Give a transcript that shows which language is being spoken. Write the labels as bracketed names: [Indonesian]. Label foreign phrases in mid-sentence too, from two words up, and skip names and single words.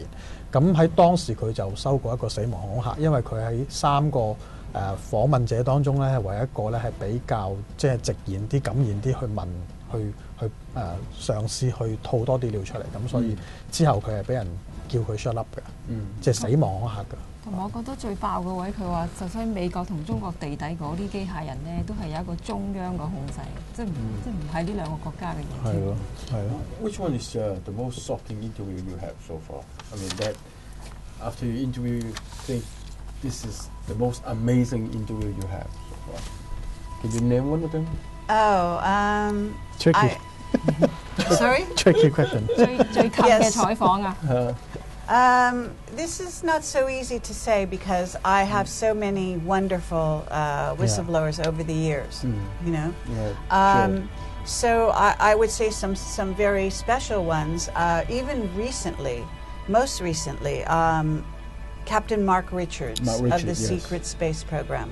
[Cantonese] 咁喺當時佢就收過一個死亡恐嚇，因為佢喺3個訪問者當中咧，係唯一一個咧係比較即係直言啲、敢言啲去問，去嘗試去吐多啲料出嚟。咁所以之後佢係俾人叫佢 [English] shut up [Cantonese] 嘅，即係死亡恐嚇嘅。同埋我覺得最爆嘅位，佢話就算美國同中國地底嗰啲機械人咧，都係有一個中央嘅控制，即係唔係呢兩個國家嘅嘢。係咯，係咯。 [English] Which one is the most shocking interview you have so far? I mean that after you interview, you think this is the most amazing interview you have so far. Can you name one of them? Oh, Tricky. Sorry? Tricky question. [Cantonese] 最近嘅採訪啊。 [English] This is not so easy to say because I have so many wonderful whistleblowers over the years, you know. Yeah, sure. So I would say some very special ones. Even recently, most recently, Captain Mark Richards of the Secret Space Program.